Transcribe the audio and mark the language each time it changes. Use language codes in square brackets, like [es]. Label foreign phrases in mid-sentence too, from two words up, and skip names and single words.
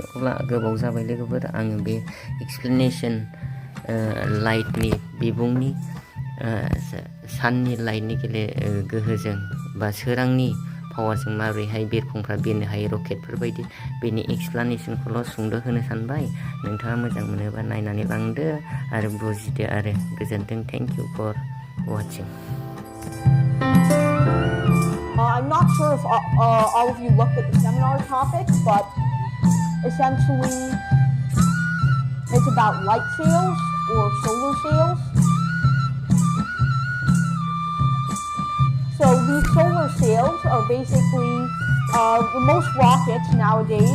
[brx] अब्ला गोबाव जाबाय लोगोफोर आङो बे एक्सप्लेनेसन लाइटनि बिबुंनि साननि लाइटनि गोहोजों बा सोरांनि पावारजों माबोरैहाय बिरखंफ्रा बिरनो हायो रकेटफोर बायदि बेनि एक्सप्लेनेसनखौल' सुंद' होनो सानबाय। नोंथाङा मोजां मोनोबा नायनानै लांदो आरो बुजिदो आरो गोजोन्थों। [en] Thank you for watching. I'm not sure if all of you looked at the seminar topics, but essentially it's about light sails or solar sails. So these solar sails are basically most rockets nowadays.